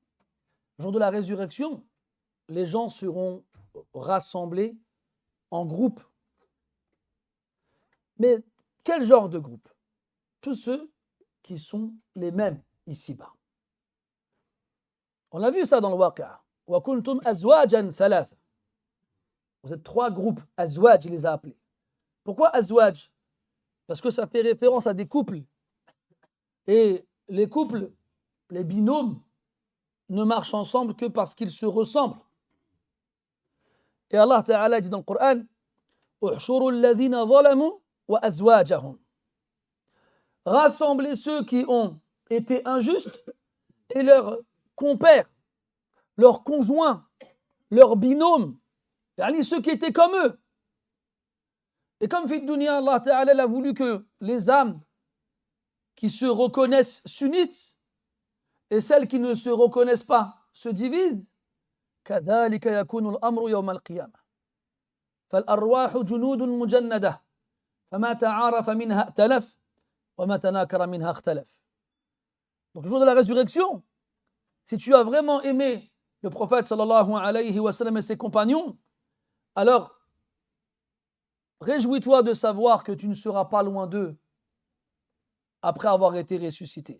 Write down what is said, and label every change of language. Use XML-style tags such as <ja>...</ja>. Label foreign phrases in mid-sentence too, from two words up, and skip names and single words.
<fr>Le jour de la résurrection, les gens seront rassemblés en groupe. Mais quel genre de groupe? Tous ceux qui sont les mêmes ici-bas. On a vu ça dans le Waqi'a.</fr> <ar>وكنتم أزواجا ثلاثة.</ar> <fr>Vous êtes 3 groupes. Azwaj, il les a appelés. Pourquoi azwaj? Parce que ça fait référence à des couples. Et les couples, les binômes, ne marchent ensemble que parce qu'ils se ressemblent. Et</fr> <ar>الله تعالى</ar> <fr>dit dans le Coran,</fr> <ar>احشروا الذين ظلموا وأزواجهم.</ar> <fr>Rassemblez ceux qui ont été injustes et leurs compères, leurs conjoints, leurs binômes Yani ceux qui étaient comme eux. Et comme</fr> <ar>في الدنيا, الله تعالى</ar> <fr>a voulu que les âmes qui se reconnaissent s'unissent et celles qui ne se reconnaissent pas se divisent.</fr> <ar>كذلك يكون الأمر يوم القيامة فالأرواح جنود مجندة فما تعارف منها ائتلف وما تناكر منها اختلف.</ar> <fr>Donc le jour de la résurrection, si tu as vraiment aimé le prophète</fr> <ar>صلى الله عليه وسلم</ar> <fr>et ses compagnons, alors réjouis-toi de savoir que tu ne seras pas loin d'eux après avoir été ressuscité.</fr>